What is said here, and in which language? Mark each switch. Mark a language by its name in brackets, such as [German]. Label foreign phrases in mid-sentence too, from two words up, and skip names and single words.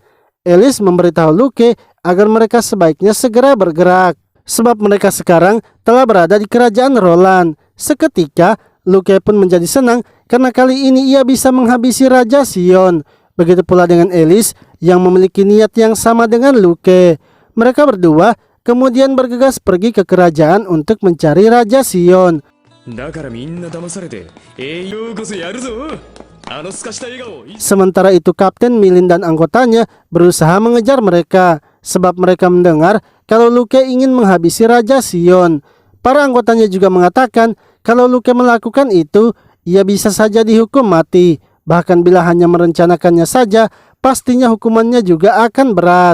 [Indonesian] Alice memberitahu Luke agar mereka sebaiknya segera bergerak, sebab mereka sekarang telah berada di kerajaan Roland. Seketika, Luke pun menjadi senang karena kali ini ia bisa menghabisi Raja Sion. Begitu pula dengan Alice, yang memiliki niat yang sama dengan Luke. Mereka berdua kemudian bergegas pergi ke kerajaan untuk mencari Raja Sion. [Japanese] だからみんな騙されて栄養こそやるぞ。あの透かした笑顔。 [Indonesian] Sementara itu Kapten Milin dan anggotanya berusaha mengejar mereka sebab mereka mendengar kalau Luke ingin menghabisi Raja Sion. Para anggotanya juga mengatakan kalau Luke melakukan itu, ia bisa saja dihukum mati. Bahkan bila hanya merencanakannya saja, pastinya hukumannya juga akan berat.